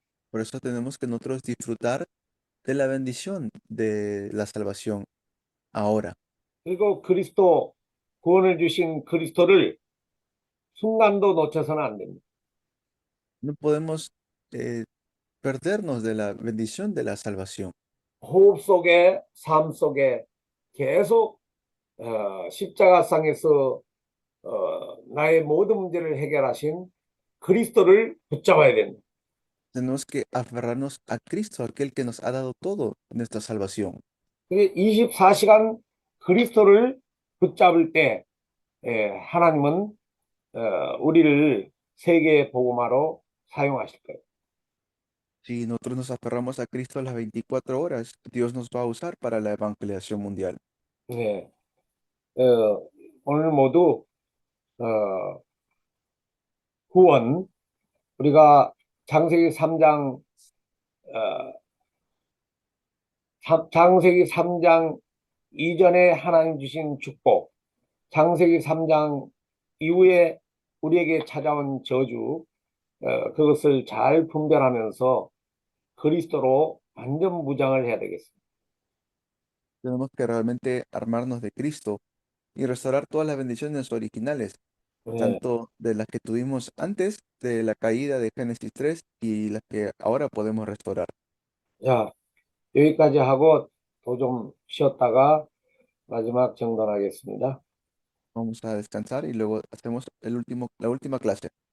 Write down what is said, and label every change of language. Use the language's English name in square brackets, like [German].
[Spanish] Por eso tenemos que nosotros disfrutar de la bendición de la salvación ahora. [Korean] 그리고 그리스도 구원을 주신 그리스도를 순간도 놓쳐서는 안 됩니다. [Spanish] No podemos eh, perdernos de la bendición de la salvación. [Korean] 호흡 속에 삶 속에 계속 십자가상에서 나의 모든 문제를 해결하신 그리스도를 붙잡아야 됩니다. [Spanish] Tenemos que aferrarnos a Cristo, aquel que nos ha dado todo nuestra salvación. [Korean] 그게 24시간 그리스도를 붙잡을 때 하나님은 우리를 세계 복음화로 사용하실 거예요. [Spanish] Si nosotros nos aferramos a Cristo a las 24 horas, Dios nos va a usar para la evangelización mundial. [Korean] 네, 오늘 모두 어, 구원 우리가 창세기 3장 창세기 3장 이전에 하나님 주신 축복, 창세기 3장 이후에 우리에게 찾아온 저주, 그것을 잘 분별하면서 그리스도로 완전 무장을 해야 되겠습니다. [Spanish] Tenemos que realmente armarnos de Cristo y restaurar todas las bendiciones originales, [Korean] 네, [Spanish] tanto de las que tuvimos antes de la caída de Génesis 3 y las que ahora podemos restaurar. [Korean] 자, 여기까지 하고 또 좀 쉬었다가 마지막 정돈하겠습니다. [Spanish] Vamos a descansar y luego hacemos la última clase.